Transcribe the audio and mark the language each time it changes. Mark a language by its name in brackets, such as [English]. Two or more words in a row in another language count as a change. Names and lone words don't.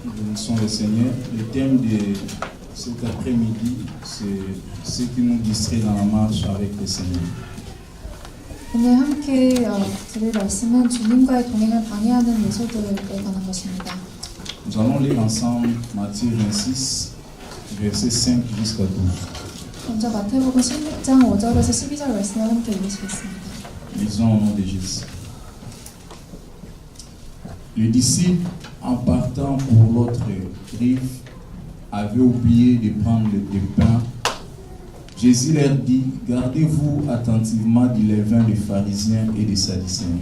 [French] Bénissons le Seigneur. Le thème de cet après-midi, c'est ce qui nous distrait dans la marche avec le Seigneur. [Korean] 오늘 함께 들을 말씀은 주님과의 동행을 방해하는 요소들에 관한 것입니다. [French] Nous allons lire ensemble Matthieu 26, versets 5 jusqu'à 12. [Korean] 먼저 마태복음 16장 5절에서 12절 말씀을 함께 읽으시겠습니다. [French] Lisons au nom de Jésus. Les disciples, en partant pour l'autre rive, avaient oublié de prendre des pains. Jésus leur dit, gardez-vous attentivement du levain des pharisiens et des sadducéens.